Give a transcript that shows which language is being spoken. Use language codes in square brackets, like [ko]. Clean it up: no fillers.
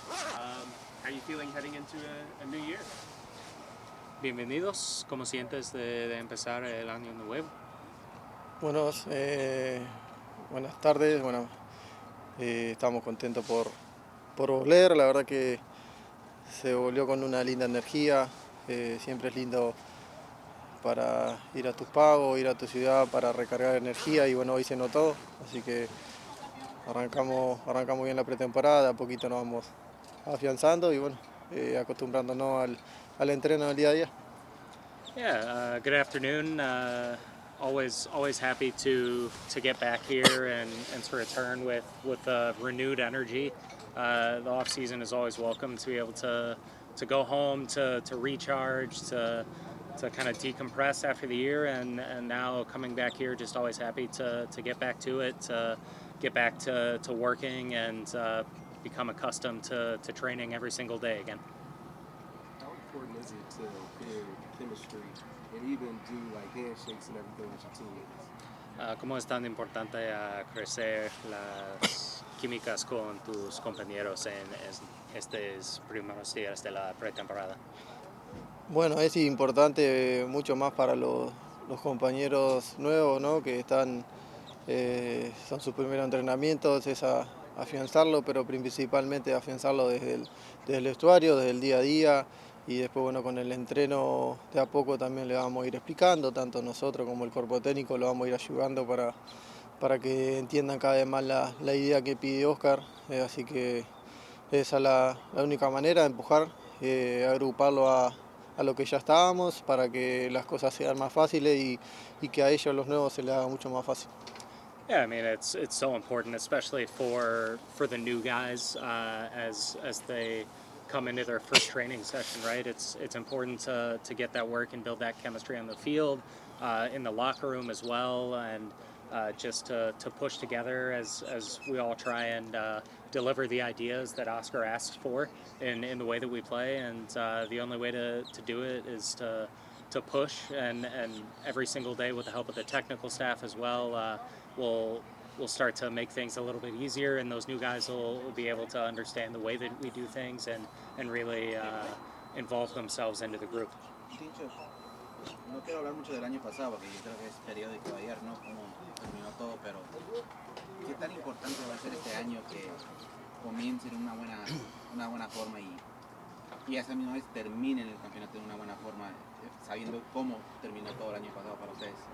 [en] How are you feeling heading into a new year? [es] Bienvenidos, ¿cómo sientes de empezar el año nuevo? Buenas tardes, estamos contentos por volver, la verdad que se volvió con una linda energía, siempre es lindo para ir a tus pagos, ir a tu ciudad para recargar energía y bueno, hoy se notó, así que arrancamos bien la pretemporada, de a poquito nos vamos afianzando y bueno, acostumbrándonos al entreno del día a día. [en] Yeah, good afternoon. Always happy to get back here and to return with renewed energy. The off season is always welcome to be able to go home to recharge to kind of decompress after the year and now coming back here, just always happy to get back to it, to get back to working and become accustomed to training every single day again. How important is it to build chemistry and even do like handshakes and everything with your teammates? [es] ¿Cómo es tan importante crecer las químicas con tus compañeros en estos primeros días de la pretemporada? Bueno, es importante mucho más para los compañeros nuevos, ¿no? Que son sus primeros entrenamientos, es afianzarlo, pero principalmente afianzarlo desde el vestuario, desde el día a día, y después bueno, con el entreno de a poco también le vamos a ir explicando, tanto nosotros como el cuerpo técnico lo vamos a ir ayudando para que entiendan cada vez más la idea que pide Oscar, así que esa es la única manera de empujar, agruparlo a lo que ya estábamos para que las cosas sean más fáciles y que a ellos los nuevos se les haga mucho más fácil. [en] Yeah, I mean it's so important, especially for the new guys as they come into their first training session, right? It's important to get that work and build that chemistry on the field, in the locker room as well, and just to push together as we all try and deliver the ideas that Oscar asks for in the way that we play. And the only way to do it is to push, and every single day with the help of the technical staff as well, we'll start to make things a little bit easier, and those new guys will be able to understand the way that we do things and really involve themselves into the group. [es] Tincho, no quiero hablar mucho del año pasado porque yo creo que es periódico ayer, ¿no? Cómo terminó todo, pero ¿qué tan importante va a ser este año que comiencen en una buena forma y a esa misma vez terminen el campeonato de una buena forma, sabiendo cómo terminó todo el año pasado para ustedes?